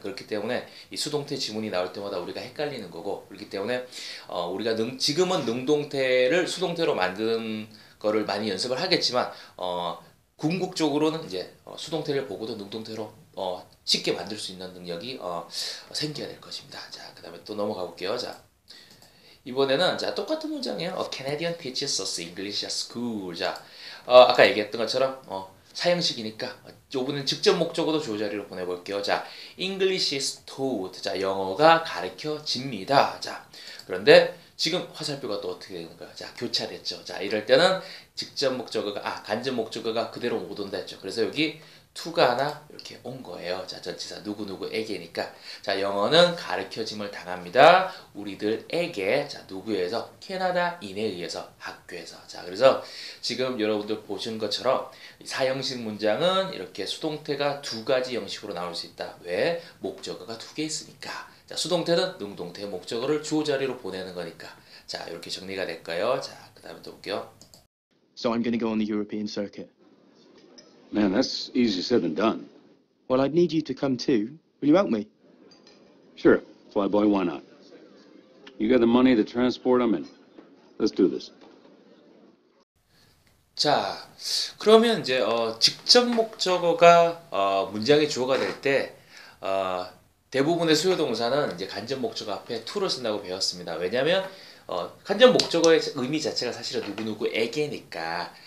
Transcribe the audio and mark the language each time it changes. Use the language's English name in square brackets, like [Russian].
[Korean] 그렇기 때문에 이 수동태 지문이 나올 때마다 우리가 헷갈리는 거고, 그렇기 때문에 우리가 지금은 능동태를 수동태로 만드는 거를 많이 연습을 하겠지만 궁극적으로는 이제 수동태를 보고도 능동태로 쉽게 만들 수 있는 능력이 생겨야 될 것입니다. 자, 그 다음에 또 넘어가 볼게요. 자, 이번에는 자 똑같은 문장이에요. [English] Canadian teaches us English at school. [Korean] 자, 아까 얘기했던 것처럼 사형식이니까 요번엔 직접 목적어도 주어 자리로 보내볼게요. [English] 자, English is taught. [Korean] 자, 영어가 가르쳐집니다. 자, 그런데 지금 화살표가 또 어떻게 되는 거야? 자, 교차됐죠. 자, 이럴 때는 직접 목적어가 간접 목적어가 그대로 못 온다 했죠. 그래서 여기 to가 하나 이렇게 온 거예요. 자, 전치사 누구누구에게니까. 자, 영어는 가르쳐짐을 당합니다. 우리들에게. 자, 누구에서? 캐나다인에 의해서, 학교에서. 자, 그래서 지금 여러분들 보신 것처럼 사형식 문장은 이렇게 수동태가 두 가지 형식으로 나올 수 있다. 왜? 목적어가 두 개 있으니까. 자, 수동태는 능동태 목적어를 주어 자리로 보내는 거니까. 자, 이렇게 정리가 될까요? 자, 그 다음에 또 볼게요. [English] So I'm going to go on the European circuit. Man, that's easier said than done. Well, I'd need you to come too. Will you help me? Sure, flyboy, why not? You got the money, the transport, I'm in. Let's do this. [Korean] 자, 그러면 이제 직접 목적어가 문장의 주어가 될 때 대부분의 수요 동사는 이제 간접 목적어 앞에 to를 쓴다고 배웠습니다. 왜냐면 간접 목적어의 의미 자체가 사실은 누구누구에게니까.